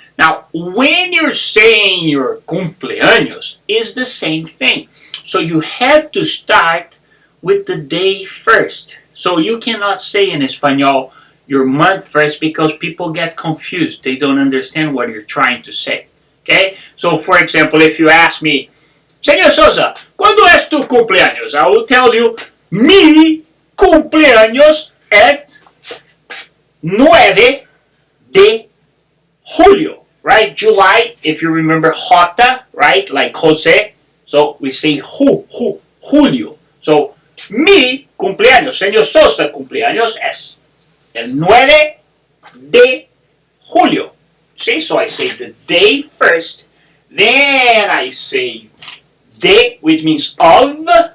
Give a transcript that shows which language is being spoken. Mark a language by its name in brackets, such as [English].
[English] Now, when you're saying your cumpleaños, it's the same thing. So you have to start with the day first. So you cannot say in Espanol your month first because people get confused. They don't understand what you're trying to say. Okay? So, for example, if you ask me, Señor Souza, [Spanish] ¿cuándo es tu cumpleaños? [English] I will tell you, [Spanish] mi cumpleaños es 9 de julio. [English] Right? July, if you remember Jota, right? Like Jose. So we say Julio. [Spanish] So, mi cumpleaños, Señor Souza, cumpleaños es el 9 de julio. [English] See? So I say the day first. Then I say de, which means of.